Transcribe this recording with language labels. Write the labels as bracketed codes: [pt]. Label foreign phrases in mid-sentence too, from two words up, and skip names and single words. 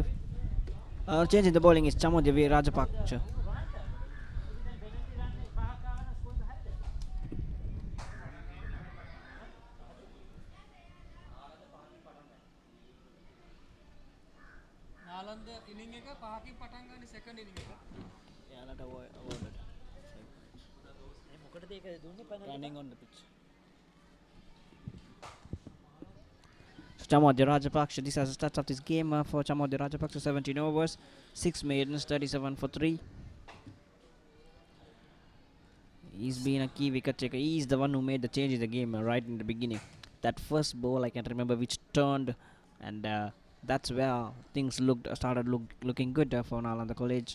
[en] Change in the bowling is Chamodevi Rajapaksa. [si] Nalanda inning එක පහකින් පටන් ගන්න [en] second inning [si] එක. එයාලට awarded. මොකටද ඒක දුන්නේ [en] Running on the pitch. Chamodya Rajapaksa, this has the stats of this game for Chamodya Rajapaksa, 17 overs, 6 maidens, 37 for 3. He's been a key wicket taker. He's the one who made the change in the game right in the beginning. That first ball, I can remember, which turned, and that's where things started looking good for Nalanda College.